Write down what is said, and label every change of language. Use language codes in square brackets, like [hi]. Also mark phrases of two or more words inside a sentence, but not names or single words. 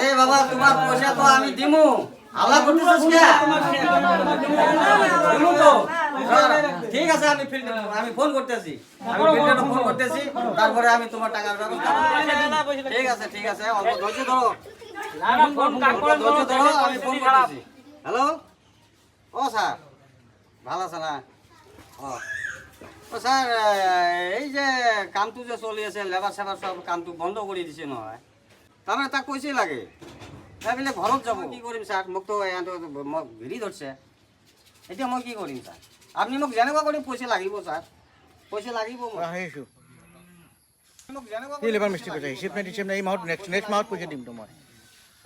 [bn] আরে বাবা তোমার পয়সা তো আমি দিমু আল্লাহ করতেছিস কি দিমু তো ঠিক আছে আমি ফোন করতেছি আমি বিল্ডারে ফোন করতেছি তারপরে আমি তোমার টাকার ব্যবস্থা করব ঠিক আছে অল্প ধৈর্য ধরো আমি ফোন করতেছি হ্যালো ও স্যার ভালো আছে না [as] ও স্যার এই যে কামটো যে চলি আছে লেবার সেবার সব কামটো বন্ধ কৰি দিছে নহয় তাৰমানে তাক পইচাই লাগে ভাবিলে ঘৰত যাব কি কৰিম ছাৰ মোক তো মোক ভিৰি ধৰিছে এতিয়া মই কি কৰিম ছাৰ আপুনি মোক যেনেকুৱা কৰি পইচা লাগিব ছাৰ পইচা লাগিব মোক আহিছোঁ মোক যেনেকুৱা কি লেবাৰ মিস্ত্ৰী কৈছে হিচাপ নাই এই মাহত নেক্সট মাহত পইচা দিম তো মই হা